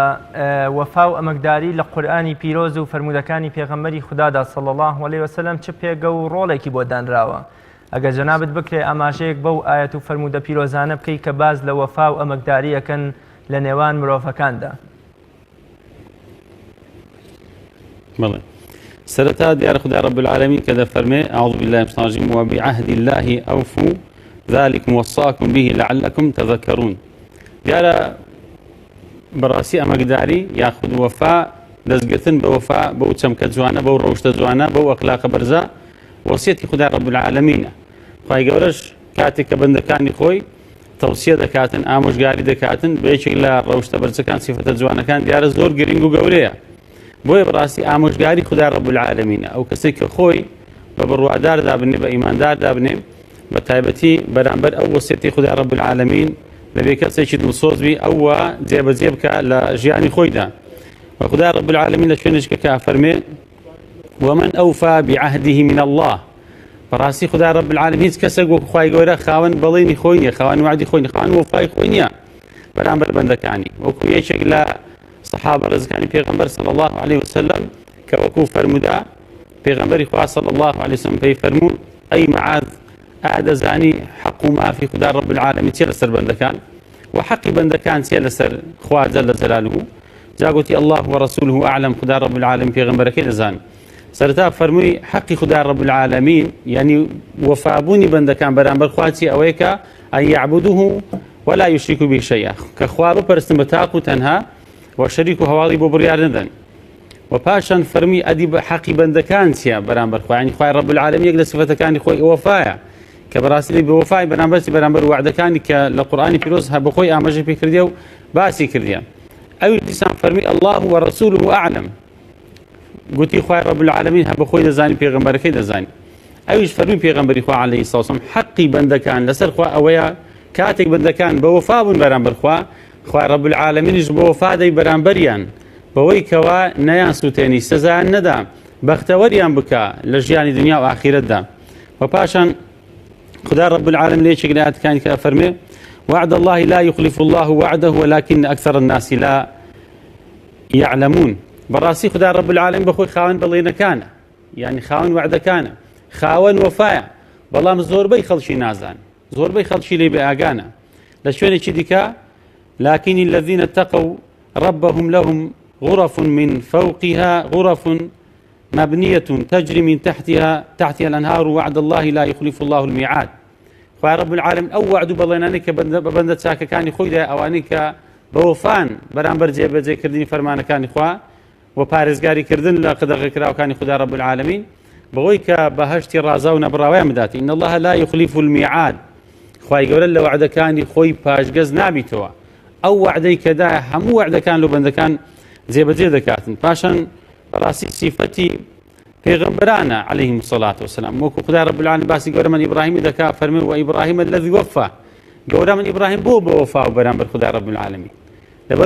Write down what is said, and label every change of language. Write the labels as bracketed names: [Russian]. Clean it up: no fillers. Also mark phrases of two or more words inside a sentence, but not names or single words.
[Central Kurdish] وەفا و ئەمەکداری لە قورئانی پیرۆز و فەرموودەکانی پێغەمبەری خودادا [Arabic] صلی الله علیه وسلم [Central Kurdish] چ پێگە و ڕۆڵێکی بۆ دانراوە؟ ئەگەر جەنابەت بکرێ ئاماژەیەک بەو ئایەت و فەرموودە پیرۆزانە بکەی کە باز لە وەفا و ئەمەکداری ئەکەن لە نێوان مرۆڤەکاندا. بەڵێ سەرەتا دیارە خودای [Arabic] رب العالمین [Central Kurdish] کە دەفەرمێ [Arabic] أعوذ بالله من الشیطان الرجیم وبعهد الله أوفوا ذلكم وصاكم به لعلكم تذكرون. [Central Kurdish] دیارە بەڕاستی ئەمەکداری یاخود وەفا دەستگرتن بە وەفا بەو چەمکە جوانە، بەو ڕەوشتە جوانە، بەو ئەخلاقە بەرزە وەسیەتی خودای [Arabic] رب العالمینە. [Central Kurdish] خوای گەورەش کاتێک کە بەندەکانی خۆی تەوسیە دەکاتن، ئامۆژگاری دەکاتن بە یەکێک لە ڕەوشتە بەرزەکان، سیفەتە جوانەکان، دیارە زۆر گرنگ و گەورەیە. بۆیە بەڕاستی ئامۆژگاری خودای [Arabic] رب العالمینە. [Central Kurdish] ئەو کەسێک کە خۆی بە بڕوادار دابنێ بە ئیماندار دابنێ بە تایبەتی بەرامبەر ئەو وەسیەتی خودای [Arabic] رب العالمین [Central Kurdish] لەبێ کەسێکی دڵسۆزبی ئەوە جێبەجێ بکە لە ژیانی خۆیدا وخدای [Arabic] رب العالمین [Central Kurdish] لە شوێنێکەکە فەرمێ [Arabic] ومن أوفى بعهده من الله [Central Kurdish] بەڕاستی خدای [Arabic] رب العالمین [Central Kurdish] هیچ کەسێک وەکو خوای گەورە خاوەن بەڵێنی خۆی نییە خاوەن وعدی خۆی نییە خاوەن وەفای خۆی نییە بەرامبەر بەندەکانی وەکو یەکێک لە سەحابە ڕزگانی پێغەمبەر [Arabic] صلی الله عليه وسلم [Central Kurdish] کە وەکو فەرموودا پێغەمبەری خوا [Arabic] صلی الله عليه وسلم [Central Kurdish] پێی فەرموو ئەی معاذ ئادەزانی حەق و مافی خدای [Arabic] رب العالمین [Central Kurdish] چیە لەسەر بەندەکان وحەقی بەندەکان چیە لەسەر خوا [Arabic] جەل جەلاله [Central Kurdish] جاگوتی [Arabic] الله ورسوله أعلم [Central Kurdish] خدای [Arabic] رب العالمین [Central Kurdish] پێغەمبەرەکەی دەزان سەرەتا فەرمووی حەقی خدای [Arabic] رب العالمین [Central Kurdish] یعنی وەفابوونی بەندەکان بەرامبەر خوا چی ئەوەیە کە [Arabic] ئەن یعبدوه ولا يشركوا به شيئا [Central Kurdish] کە خوا بپەرستن بە تاق و تەنها و شەریک و هەواڵی بۆ بڕیار نەدەن و پاشان فەرمی ئەدی حەقی بەندەکان چیە بەرامبەر خوا یعنی خوای [Arabic] رب العالمین [Central Kurdish] یەک لە صفەتەکانی خۆی وەفایە کە بەڕاستی بە وەفای بەرامبەر وعدەکانی کە لە قورئانی پیرۆز بە خۆی ئاماژەی پێ کردیە و باسی کردیە ئەوی دیسان فەرمی [Arabic] الله ورسوله أعلم [Central Kurdish] گوتی خوای [Arabic] رب العالمین [Central Kurdish] هە بە خۆی دەزانی پێغەمبەرەکەی دەزانی ئەویش فەرمی پێغەمبەری خوا [Arabic] عەلەیهی سڵاو وسەلام [Central Kurdish] حەقی بەندەکان لەسەر خوا ئەوەیە کاتێک بەندەکان بە وەفا بوون بەرامبەر خوا خوای [Arabic] رب العالمینیش [Central Kurdish] بە وەفا دەی بەرامبەریان بەوەی کەوا نەیان سووتێنی سزایان نەدا بەختەوەریان بکە لە ژیانی دنیا و ئاخیرەتدا و پاشان خدای [Arabic] رب العالمین [Central Kurdish] لە یەکێک لە ئاەتەکانی کە فەرمێ [Arabic] وعد الله لا يخلف الله وعده ولكن أكثر الناس لا [Central Kurdish] يعلمون بەڕاستی خدای [Arabic] رب العالمین [Central Kurdish] بەخۆی خاوەن بەڵێنەکانە یعنی خاوەن وعدەکانە خاوەن وەفایە بەڵام زۆربەی خەڵکی نازان زۆربەی خەڵکی لێ بێئاگانە لە شوێنێکی دیکە [Arabic] لكن الذين اتقوا ربهم لهم غرف من فوقها غرف مبنية تجري من تحتها الأنهار وعد الله لا يخلف الله الميعاد [Central Kurdish] خوای [Arabic] رب العالمین [Central Kurdish] ئەو وعد و بەڵێنانەی کە بەندە چاکەکانی خۆیدا ئەوانەی کە بەوەفان بەرامبەر جێبەجێکردنی فەرمانەکانی خوا و پارێزگاریکردن لە قەدەغەکراوەکانی خدای [Arabic] رب العالمین [Central Kurdish] بەوەی کە بەهەشتی ڕازا و نەبڕاویان بدات [Arabic] إن الله لا يخلف الميعاد [Central Kurdish] خوای گەورە لە وعدەکانی خۆی پاشگەز نابیتەوە ئەو وعدەی کەدایە هەموو وعدەکان لە بەندەکان جێبەجێ دەکاتن پاشان بەڕاستی سیفەتی پێغەمبەرانە [Arabic] عەلەیهیم الصەلاة وەسەلام [Central Kurdish] وەکو خدای [Arabic] رب العالمین [Central Kurdish] باسی گەورەمەن ئیبراهیمی دەکات فەرمێ [Arabic] وئیبراهیم الذی وەفا [Central Kurdish] گەورەمەن ئیبراهیم بۆ بەوەفا و بەرامبەر خدای [Arabic] رب العالمین [Central Kurdish] لەبەرەوەی